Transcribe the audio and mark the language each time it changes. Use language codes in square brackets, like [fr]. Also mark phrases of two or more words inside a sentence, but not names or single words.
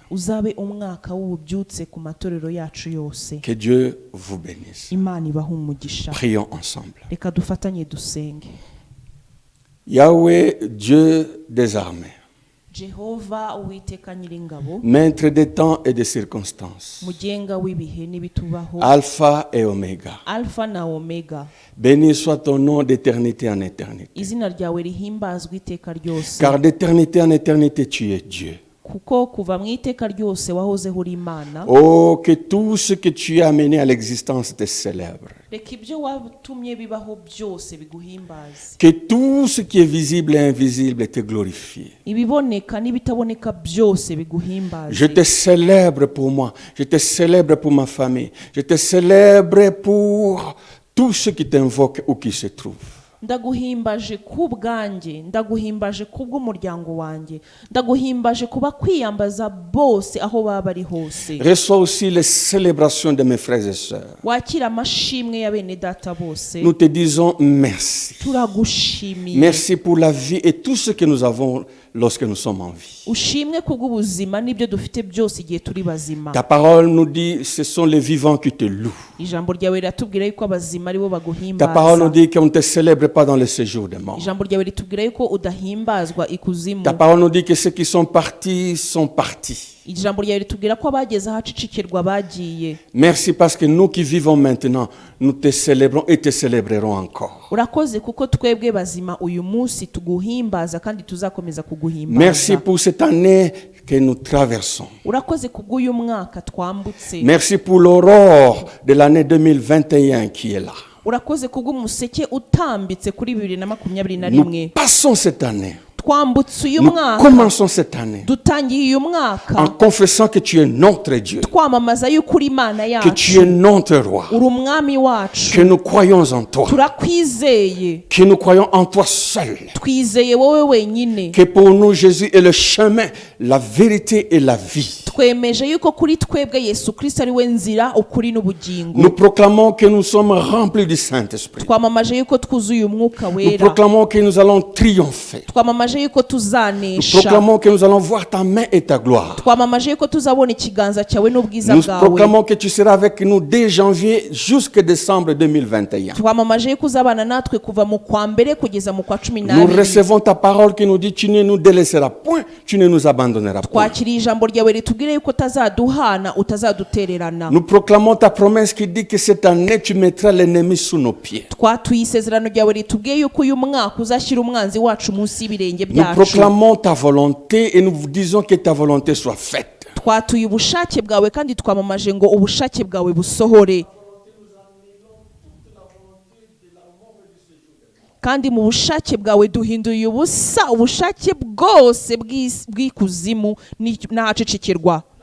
[rw] Uzabe umwaka w'ububyutse ku matorero yacu yose. [fr] Que Dieu vous bénisse. [rw] Imana ibahe umugisha. [fr] Prions ensemble. [rw] Reka dufatanye dusenge. [fr] Yahweh, Dieu des armées, [rw] Jehova Uwiteka Nyiringabo, [fr] maître des temps et des circonstances, [rw] mugenga w'ibihe n'ibitubaho, [fr] Alpha et Oméga, [rw] Alpha na Omega, [fr] béni soit ton nom d'éternité en éternité. [rw] izina ryawe rihimbazwe iteka ryose, [fr] Car d'éternité en éternité, tu es Dieu. [rw] kuko kuva mu iteka ryose wahozeho uri Imana. [fr] Oh, que tout ce que tu as amené à l'existence te célèbre. [rw] Reka ibyo watumye bibaho byose biguhimbaze, [fr] Que tout ce qui est visible et invisible te glorifie. [rw] ibiboneka n'ibitaboneka byose biguhimbaze. [fr] Je te célèbre pour moi, je te célèbre pour ma famille, je te célèbre pour tous ceux qui t'invoquent ou qui se trouvent. [rw] Ndaguhimbaje ku bwanjye, ndaguhimbaje ku bw'umuryango wanjye, ndaguhimbaje kuba kwiyambaza bose aho baba bari hose. [fr] Reçois aussi les célébrations de mes frères et sœurs. [rw] Wakira amashimwe ya bene data bose. [fr] Nous te disons merci. [rw] Turagushimiye. [fr] Merci pour la vie et tout ce que nous avons lorsque nous sommes en vie. [rw] Ushimwe kubw'ubuzima n'ibyo dufite byose igihe turi bazima. [fr] Ta parole nous dit, ce sont les vivants qui te louent. [rw] Ijambo ryawe riratubwira yuko abazima aribo [fr] Ta [rw] baguhimbaza. [fr] parole nous dit qu'on ne te célèbre pas dans le séjour des morts. [rw] Ijambo ryawe ritubwira yuko udahimbazwa ikuzimu. [fr] Ta parole nous dit que ceux qui sont partis. [rw] Ijambo ryawe ritubwira ko abageze ahacicikirwa bagiye. [fr] Merci parce que nous qui vivons maintenant, nous te célébrons et te célébrerons encore. [rw] Urakoze kuko twebwe bazima uyu munsi tuguhimbaza kandi tuzakomeza kuguhimbaza. [fr] Merci pour cette année que nous traversons. [rw] Urakoze kubw'uyu mwaka twambutse. [fr] Merci pour l'aurore de l'année 2021 qui est là. [rw] Urakoze kubw'umuseke utambitse kuri 2021. [fr] Nous passons cette année. [rw] Twambutse uyu [fr] Nous [rw] mwaka. [fr] commençons cette année [rw] Dutangiye uyu mwaka. [fr] en confessant que tu es notre Dieu, [rw] Twamamaza yuko uri Imana [fr] que tu es [rw] yacu. [fr] notre roi, [rw] Uri umwami wacu. [fr] que nous croyons en toi, [rw] Turakwizeye. [fr] que nous croyons en toi seul, [rw] Twizeye wowe wenyine. [fr] que pour nous Jésus est le chemin, la vérité et la vie. [rw] Twemeje yuko kuri twebwe Yesu Kristo ari we nzira, ukuri n'ubugingo. [fr] Nous proclamons que nous sommes remplis du Saint-Esprit. [rw] Twamamaje yuko twuzuye umwuka [fr] Nous [rw] wera. [fr] proclamons que nous allons triompher. [rw] Twamamaje yuko [fr] Nous [rw] tuzanesha. [fr] proclamons que nous allons voir ta main et ta gloire. [rw] Twamamaje yuko tuzabona ikiganza cyawe n'ubwiza [fr] Nous [rw] bwawe. [fr] proclamons que tu seras avec nous dès janvier jusqu'à décembre 2021. [rw] Twamamaje yuko uzabana natwe kuva mu kwa mbere kugeza mu kwa cumi [fr] Nous [rw] n'abiri. [fr] recevons ta parole qui nous dit tu ne nous délaisseras point, tu ne nous abandonneras point. [rw] Twakiriye ijambo ryawe ritubwire yuko utazaduhana, utazadutererana. [fr] Nous proclamons ta promesse qui dit que cette année tu mettras l'ennemi sous nos pieds. [rw] Twatuye isezerano ryawe ritubwiye yuko uyu mwaka uzashyira umwanzi wacu munsi y'ibirenge [fr] Nous [rw] byacu. [fr] proclamons ta volonté et nous vous disons que ta volonté soit faite. [rw] Twatuye ubushake bwawe kandi twamamaje ngo ubushake bwawe busohore. Kandi mu bushake bwawe duhinduye ubusa ubushake bwose bw'ikuzimu n'ahacicikirwa.